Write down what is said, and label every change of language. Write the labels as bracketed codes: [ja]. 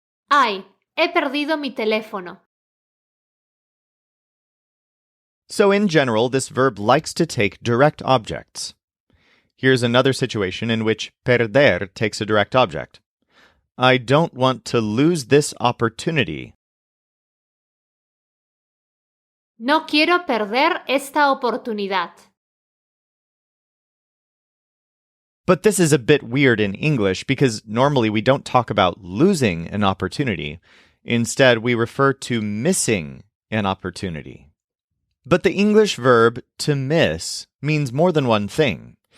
[es] Ay, he perdido mi teléfono. [en] So in general, this verb likes to take direct objects. Here's another situation in which perder takes a direct object. I don't want to lose this opportunity. [es] No quiero perder esta oportunidad. [en] But this is a bit weird in English because normally we don't talk about losing an opportunity. Instead, we refer to missing an opportunity. But the English verb to miss means more than one thing.